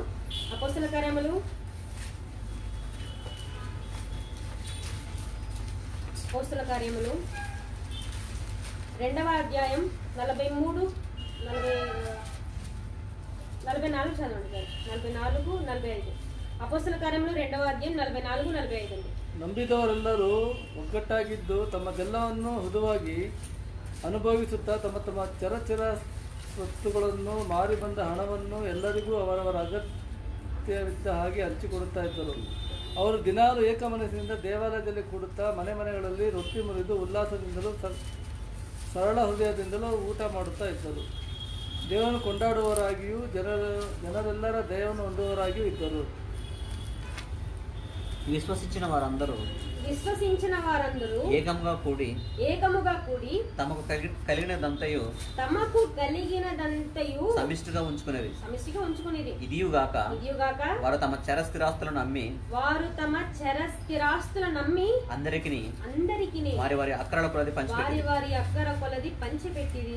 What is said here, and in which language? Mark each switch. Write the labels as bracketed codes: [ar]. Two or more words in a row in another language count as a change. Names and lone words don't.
[te] అపోస్తల కార్యములు 2వ అధ్యాయం 43, 44 చదవండి సార్. 44, 45. అపోస్తల కార్యములు 2వ అధ్యాయం 44, 45 అండి. [kn] ನಂಬಿದವರೆಲ್ಲರೂ ಒಗ್ಗಟ್ಟಾಗಿದ್ದು ತಮ್ಮದೆಲ್ಲವನ್ನು ಹುದುವಾಗಿ ಅನುಭವಿಸುತ್ತಾ ತಮ್ಮ ತಮ್ಮ ಚರಚರ ಸ್ವತ್ತುಗಳನ್ನು ಮಾರಿ ಬಂದ ಹಣವನ್ನು ಎಲ್ಲರಿಗೂ ಅವರವರ ಅಗತ್ಯವಿದ್ದ ಹಾಗೆ ಹಂಚಿಕೊಡುತ್ತಾ ಇದ್ದರು. ಅವರು ದಿನಾಲು ಏಕಮನಸ್ಸಿನಿಂದ ದೇವಾಲಯದಲ್ಲಿ ಕೂಡುತ್ತಾ ಮನೆಗಳಲ್ಲಿ ರೊಟ್ಟಿ ಮುರಿದು ಉಲ್ಲಾಸದಿಂದಲೂ ಸರಳ ಹೃದಯದಿಂದಲೂ ಊಟ ಮಾಡುತ್ತಾ ಇದ್ದರು. ದೇವರನ್ನು ಕೊಂಡಾಡುವವರಾಗಿಯೂ ಜನರೆಲ್ಲರ ದಯವನ್ನು ಹೊಂದುವವರಾಗಿಯೂ ಇದ್ದರು. [te] విశ్వసించిన వారందరూ ఏకముగా కూడి తమకు కలిగినదంతయు సమిష్టిగా ఉంచుకునేది. ఇదియుగాక వారు తమ చరస్థిరాస్తులను అమ్మి అందరికీ వారి వారి అక్కరల కొలది పంచిపెట్టిరి.